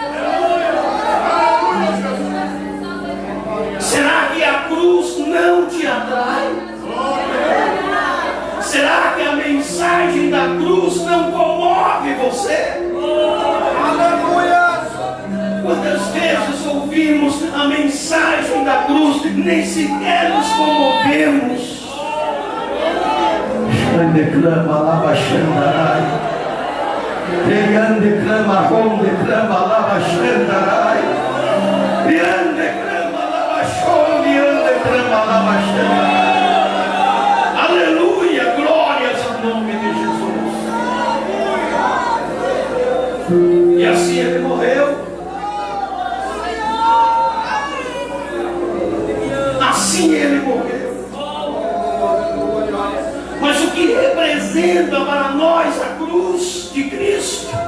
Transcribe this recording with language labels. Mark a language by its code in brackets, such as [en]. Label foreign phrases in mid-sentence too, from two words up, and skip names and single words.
[pt] Será que a cruz não te atrai? Será que a mensagem da cruz não comove você? Aleluia! Quantas vezes ouvimos a mensagem da cruz, nem sequer nos comovemos. Declama lava xandarai, declama rom, declama lava xandarai, declama lava xon, declama lava xandarai. Aleluia, glórias ao nome de Jesus. E assim ele morreu. Assim ele morreu. Mas o que representa para nós a cruz de Cristo?